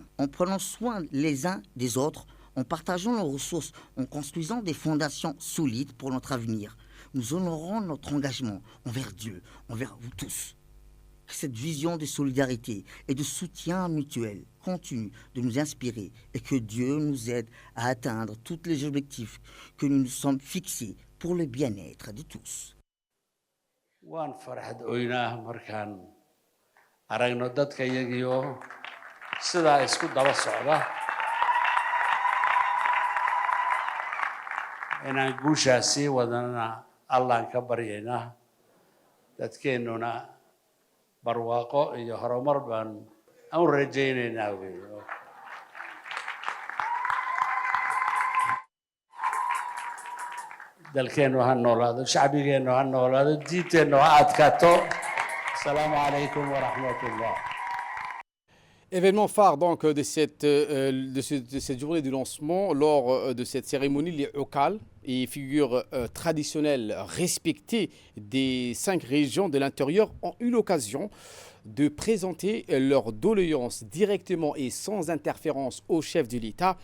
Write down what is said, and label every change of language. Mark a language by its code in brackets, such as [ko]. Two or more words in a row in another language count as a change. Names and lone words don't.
[fr] En prenant soin les uns des autres, en partageant nos ressources, en construisant des fondations solides pour notre avenir, nous honorons notre engagement envers Dieu, envers vous tous. Que cette vision de solidarité et de soutien mutuel continue de nous inspirer et que Dieu nous aide à atteindre tous les objectifs que nous nous sommes fixés pour le bien-être de tous. [so] waan farxad oynaa markaan aragno dadka iyagiyo sidaa isku daba socda inaan guushaa sii wadana allaan ka baryaynaa dadkeennuna barwaaqo iyo horumar baan aan rajaynaynaa weeyo dalkeennu ha noolaado shacbigeennu ha noolaado diinteennu ha adkaato [ar] السلام عليكم ورحمة الله. [fr] Événement phare donc de cette journée du lancement, lors de cette cérémonie, les Okal, et figures traditionnelles respectées des 5 régions de l'intérieur, ont eu l'occasion de présenter leurs doléances directement et sans interférence au chef de l'État.